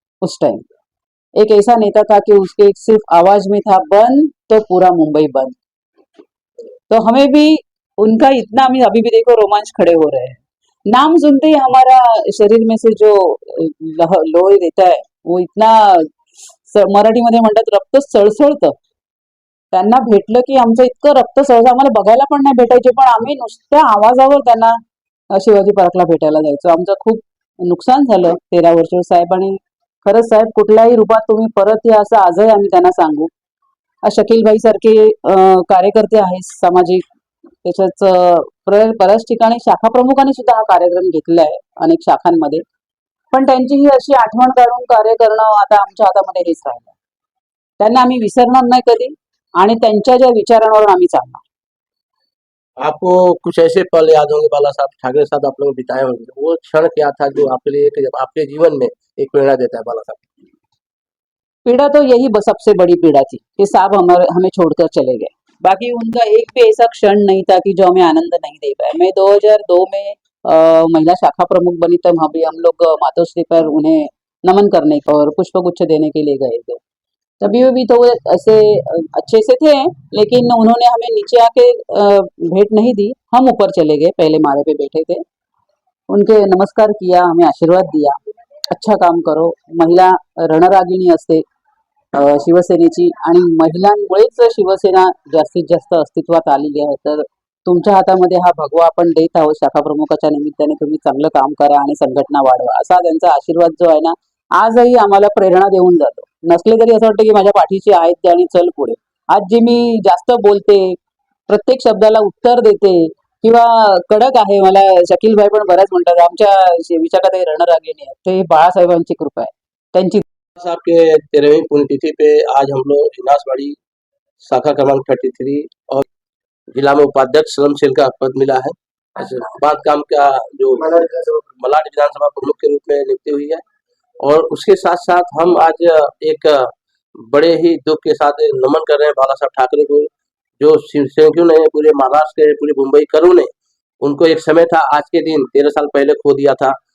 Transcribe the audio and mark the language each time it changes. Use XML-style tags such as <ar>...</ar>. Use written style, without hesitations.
<hi>उस टाइम एक ऐसा नेता था कि उसके सिर्फ आवाज में था बंद तो पूरा मुंबई बंद। तो हमें भी उनका इतना, अभी भी देखो रोमांच खड़े हो रहे हैं। नाम सुनते ही हमारा शरीर में से जो लोह रहता है वो इतना,</hi> <mr>मराठीमध्ये म्हणतात रक्त सळसळतं। त्यांना भेटलं की आमचं इतकं रक्त सळसळ, आम्हाला बघायला पण नाही भेटायचे, पण आम्ही नुसत्या आवाजावर त्यांना शिवाजी पार्कला भेटायला जायचो। आमचं खूप नुकसान झालं 13 वर्ष साहेबांनी। खरंच साहेब, कुठल्याही रूपात तुम्ही परत या असं आजही आम्ही त्यांना सांगू। शकील भाई सारखे कार्यकर्ते आहेत सामाजिक, त्याच्याच बऱ्याच ठिकाणी शाखा प्रमुखांनी सुद्धा हा कार्यक्रम घेतला आहे अनेक शाखांमध्ये, पण त्यांची ही अशी आठवण काढून कार्य करणं आता आमच्या हातामध्ये हेच राहिलं। त्यांना आम्ही विसरणार नाही कधी आणि त्यांच्या ज्या विचारांवर आम्ही चालणार।</mr> <hi>आपको कुछ ऐसे पल याद होंगे बाला साहब ठाकरे साथ आप लोग बिताए होंगे, वो क्षण क्या था जो आपके लिए आपके जीवन में एक प्रेरणा देता है? बाला साहब पीड़ा तो यही सबसे बड़ी पीड़ा थी कि साहब हमें छोड़कर चले गए। बाकी उनका एक भी ऐसा क्षण नहीं था कि जो हमें आनंद नहीं दे पाए। मैं 2002 में महिला शाखा प्रमुख बनी, तब हम लोग मातोश्री पर उन्हें नमन करने का और पुष्पगुच्छ देने के लिए गए थे। तभी भी तो वो ऐसे अच्छे से थे, लेकिन उन्होंने हमें नीचे आके भेंट नहीं दी। हम ऊपर चले गए, पहले माले पे बैठे थे, उनके नमस्कार किया, हमें आशीर्वाद दिया, अच्छा काम करो।</hi> <mr>महिला रणरागिणी असते शिवसेनेची आणि महिलांमुळेच शिवसेना जास्तीत जास्त अस्तित्वात आलेली आहे। तर तुमच्या हातामध्ये हा भगवा आपण देत आहोत, शाखा प्रमुखाच्या निमित्ताने तुम्ही चांगलं काम करा आणि संघटना वाढवा, असा त्यांचा आशीर्वाद जो आहे ना, आजही आम्हाला प्रेरणा देऊन जातो। नसले तरी असं वाटतं की माझ्या पाठीशी आहेत ते आणि चल पुढे। आज जी मी जास्त बोलते, प्रत्येक शब्दाला उत्तर देते किंवा कडक आहे, मला शकील भाई पण बऱ्याच म्हणतात आमच्या विचारात रणरागिणी आहे, ते बाळासाहेबांची कृपा आहे त्यांची।</mr> <hi>साहब के 13वीं पुण्यतिथि पे आज हम लोग हिनासवाड़ी शाखा क्रमांक 33 और जिला में उपाध्यक्ष श्रम सेल का पद मिला है। बांधकाम का जो मलाड विधानसभा प्रमुख के रूप में नियुक्ति हुई है। और उसके साथ साथ हम आज एक बड़े ही दुख के साथ नमन कर रहे हैं बाला साहब ठाकरे को, जो शिवसैनिकों ने पूरे महाराष्ट्र के पूरे मुंबई करों ने उनको एक समय था आज के दिन 13 साल पहले खो दिया था।</hi>